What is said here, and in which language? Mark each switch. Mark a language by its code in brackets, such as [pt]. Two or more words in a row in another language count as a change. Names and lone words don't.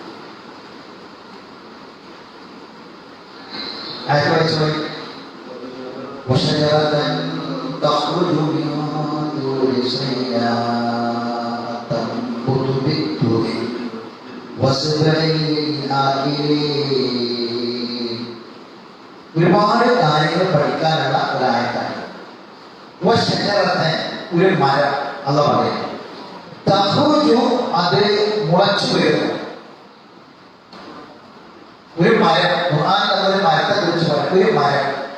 [ml] ആയത്ത് വായിച്ചോളൂ. [ar] وشجرة تخرج من طور سيناء تنبت بالدور وصبر للآكلين. [ml] ഒരുപാട് കാര്യങ്ങൾ പഠിക്കാനുള്ള ഒരായത്താണ്. ഒരു മരം അല്ല പറയുന്നത്. തഖ്റുജു, അത് മുളച്ചു വരുന്നു. ഒരു മരം, ഖുർആനിൽ ഒരു മരത്തെ കുറിച്ച് പറയും.